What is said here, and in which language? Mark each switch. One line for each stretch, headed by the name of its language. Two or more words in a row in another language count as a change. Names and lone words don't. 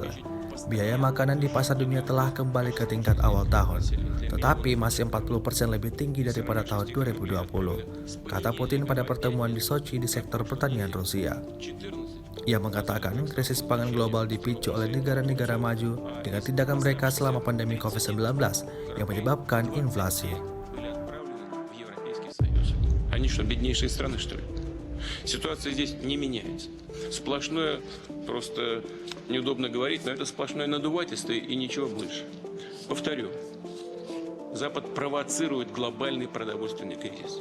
Indonesian: Biaya makanan di pasar dunia telah kembali ke tingkat awal tahun, tetapi masih 40% lebih tinggi daripada tahun 2020, kata Putin pada pertemuan di Sochi di sektor pertanian Rusia. Ia mengatakan krisis pangan global dipicu oleh negara-negara maju dengan tindakan mereka selama pandemi COVID-19 yang menyebabkan inflasi.
Russian: Ситуация здесь не меняется. Сплошное, просто неудобно говорить, но это сплошное надувательство и ничего больше. Повторю, Запад провоцирует глобальный продовольственный кризис.